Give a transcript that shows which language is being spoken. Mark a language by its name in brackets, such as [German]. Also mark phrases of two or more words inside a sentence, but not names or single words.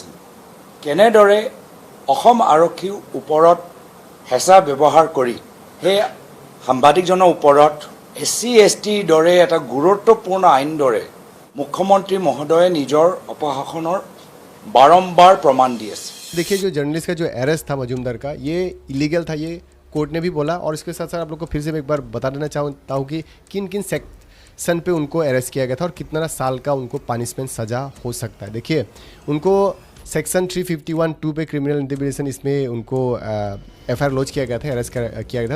[Assamese] কেনেদৰে অসম আৰক্ষীৰ ওপৰত হেঁচা ব্যৱহাৰ কৰি সেই সাংবাদিকজনৰ ওপৰত SC/ST দৰে এটা গুৰুত্বপূৰ্ণ আইন দৰে মুখ্যমন্ত্ৰী মহোদয়ে নিজৰ অপশাসনৰ বাৰম্বাৰ প্ৰমাণ দি আছে। [Hindi] देखिए जो जर्नलिस्ट का जो अरेस्ट था मजूमदार का, ये इलीगल था, ये कोर्ट ने भी बोला। और इसके साथ साथ आप लोग को फिर से मैं एक बार बता देना चाहता हूँ कि किन किन सेक्शन पे उनको अरेस्ट किया गया था और कितना साल का उनको पनिशमेंट सज़ा हो सकता है। देखिए उनको सेक्शन 351(2) पे [English] criminal intimidation, [Hindi] इसमें उनको [English] FIR launch [Hindi] किया गया था, अरेस्ट किया गया था।